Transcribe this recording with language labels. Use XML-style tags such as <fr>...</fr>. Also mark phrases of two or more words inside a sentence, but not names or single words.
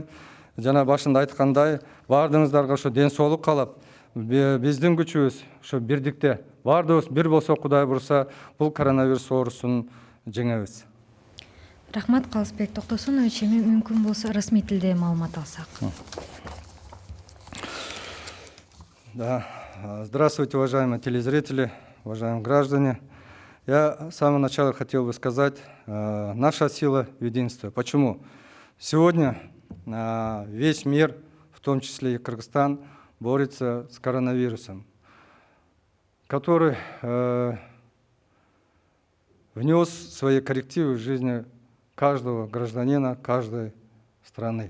<ky>Жана башында айткандай, бардыгыңыздарга ошо ден соолук каалап, биздин күчүбүз ошо бирдикте, бардыгыбыз бир болсо, Кудай бурса, бул коронавирус оорусун жеңебиз. Рахмат, Калысбек Токтосунович. Эми мүмкүн болсо расмий тилде маалымат алсак.</ky> <ru>Да. Здравствуйте, уважаемые телезрители, уважаемые граждане. Я с самого начала хотел бы сказать, наша сила в единстве. Почему? Сегодня весь мир, в том числе и Кыргызстан, борется с коронавирусом, который внес свои коррективы в жизнь каждого гражданина, каждой страны.</ru>